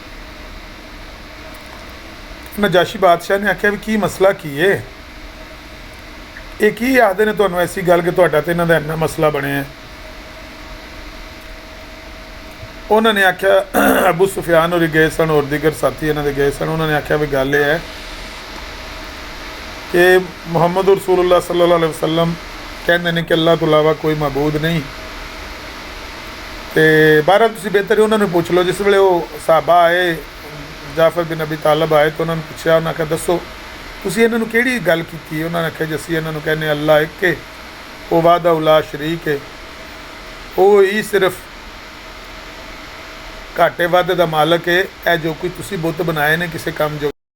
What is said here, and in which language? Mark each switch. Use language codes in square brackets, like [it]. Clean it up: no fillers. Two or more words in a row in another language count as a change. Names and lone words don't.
[pa] ਨਜਾਸ਼ੀ ਬਾਦਸ਼ਾਹ ਨੇ ਆਖਿਆ ਵੀ ਕੀ ਮਸਲਾ ਕੀ ਹੈ, ਇਹ ਕੀ ਆਖਦੇ ਨੇ ਤੁਹਾਨੂੰ ਐਸੀ ਗੱਲ ਕਿ ਤੁਹਾਡਾ ਤੇ ਇਹਨਾਂ ਦਾ ਇੰਨਾ ਮਸਲਾ ਬਣਿਆ? ਉਹਨਾਂ ਨੇ ਆਖਿਆ, ਅਬੂ ਸੁਫਿਆਨ ਹੋਰੀ ਗਏ ਸਨ, ਹੋਰ ਦੀਗਰ ਸਾਥੀ ਇਹਨਾਂ ਦੇ ਗਏ ਸਨ। ਉਹਨਾਂ ਨੇ ਆਖਿਆ ਵੀ ਗੱਲ ਇਹ ਹੈ ਕਿ ਮੁਹੰਮਦ ਰਸੂਲੁल्लाह [ar] صلى الله عليه وسلم [pa] ਕਹਿੰਦੇ ਨੇ ਕਿ ਅੱਲਾਹ ਤੋਂ ਇਲਾਵਾ ਕੋਈ ਮਬੂਦ ਨਹੀਂ। ਤੇ ਬਾਹਰ ਤੁਸੀਂ ਬਿਹਤਰ ਉਹਨਾਂ ਨੂੰ ਪੁੱਛ ਲਓ। ਜਿਸ ਵੇਲੇ ਉਹ ਸਾਹਬਾ ਆਏ, ਜਾਫਰ ਬਿਨ ਅਬੀ ਤਾਲਬ ਆਏ, ਤਾਂ ਉਹਨਾਂ ਨੂੰ ਪੁੱਛਿਆ, ਉਹਨਾਂ ਆਖਿਆ ਦੱਸੋ ਤੁਸੀਂ ਇਹਨਾਂ ਨੂੰ ਕਿਹੜੀ ਗੱਲ ਕੀਤੀ? ਉਹਨਾਂ ਨੇ ਆਖਿਆ ਜੀ ਅਸੀਂ ਇਹਨਾਂ ਨੂੰ ਕਹਿੰਦੇ ਅੱਲਾਹ ਇੱਕ ਹੈ, ਉਹ [ar] وحده لا شريك [pa] ਹੈ, ਉਹ ਹੀ ਸਿਰਫ ਘਾਟੇ ਵਾਧੇ ਦਾ ਮਾਲਕ ਹੈ, ਇਹ ਜੋ ਕੋਈ ਤੁਸੀਂ ਬੁੱਤ ਬਣਾਏ ਨੇ ਕਿਸੇ ਕੰਮ ਜੋ।